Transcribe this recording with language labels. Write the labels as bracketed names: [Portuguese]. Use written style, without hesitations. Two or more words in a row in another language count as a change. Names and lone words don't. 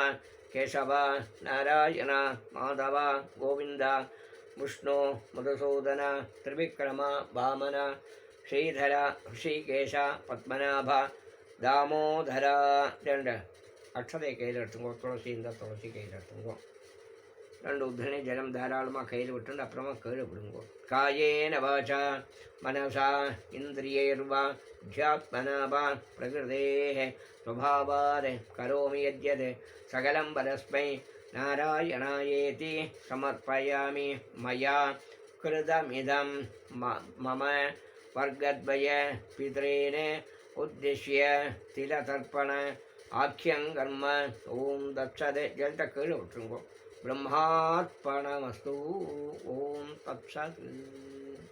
[Tamil] கேசவ நாராயண மாதவ கோவிந்த விஷ்ணு மதுசூதன திரிவிக்ரம வாமன ஸ்ரீதர ரிஷிகேஷ பத்மநாப தாமோதர. 2 அக்ஷதை கையில் எடுத்துங்கோ. துளசி இந்த துளசி கையில் எடுத்துங்கோ. 2 உத்தரணி ஜலம் தாராளமாக கையில் விட்டு அப்புறமா கீழே விடுங்கோ. [Sanskrit] कायेन वाचा मनसा इन्द्रियैर्वा बुद्ध्यात्मना वा प्रकृतेः स्वभावात् करोमि यद्यत् सकलं परस्मै नारायणायेति समर्पयामि. मया कृतमिदं मम वर्गद्वय पितॄन् उद्दिश्य तिलतर्पण आख्यं कर्म. ॐ तत्सत्. [Tamil] ஜலத்தை கீழே விட்டுருங்கோ. [Sanskrit] ब्रह्मार्पणमस्तु। ॐ तत्सत्.